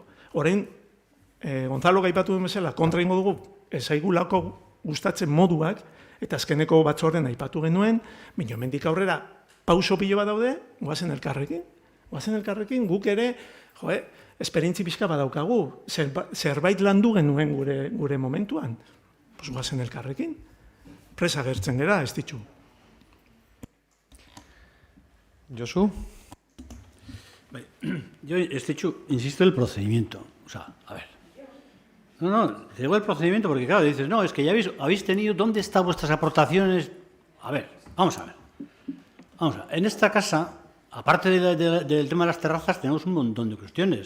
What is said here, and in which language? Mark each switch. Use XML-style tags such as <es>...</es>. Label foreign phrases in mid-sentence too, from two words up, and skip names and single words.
<eu>Orain, Gonzalo gaipatu duen bezala, kontra ingo dugu, ezaigulako gustatzen moduak, eta azkeneko batzorden aipatu genuen, bino hemendik aurrera pauso pilo bat daude, guazen elkarrekin. Guazen elkarrekin, guk ere, esperientzi pixka badaukagu, zerbait landu genuen gure momentuan. Guazen elkarrekin. Presa agertzen gera, ez ditxu.</eu> <es>Josu? Yo, insisto en el procedimiento. O sea, a ver. No, te digo el procedimiento porque, claro, dices, no, es que ya habéis tenido, ¿dónde están vuestras aportaciones? A ver, vamos a ver. En esta casa, aparte del tema de las terrazas, tenemos un montón de cuestiones.</es>